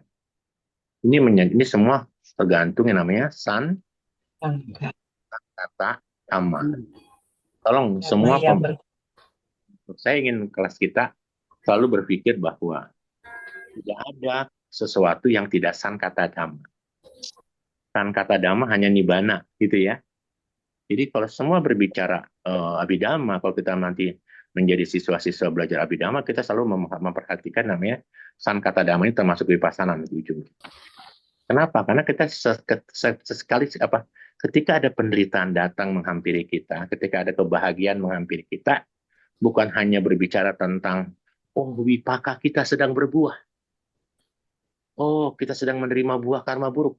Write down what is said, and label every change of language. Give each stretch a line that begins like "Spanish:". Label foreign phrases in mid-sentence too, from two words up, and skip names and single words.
Indonesian: Ini semua tergantung yang namanya Angka.
Pali: sankata dhamma. Tolong
Indonesian: Karena semua ya ber saya ingin kelas kita selalu berpikir bahwa tidak ada sesuatu yang tidak
Pali: sankata dhamma. Sankata dhamma
Indonesian: hanya nibbana, gitu ya. Jadi kalau semua berbicara abhidhamma, kalau kita nanti menjadi siswa-siswa belajar abhidhamma, kita selalu memperhatikan namanya
Pali: sankata dhamma
Indonesian: ini termasuk vipassana di ujungnya. Kenapa? Karena kita sesekali ketika ada penderitaan datang menghampiri kita, ketika ada kebahagiaan menghampiri kita, bukan hanya berbicara tentang oh wipaka kita sedang berbuah, oh kita sedang menerima buah karma buruk.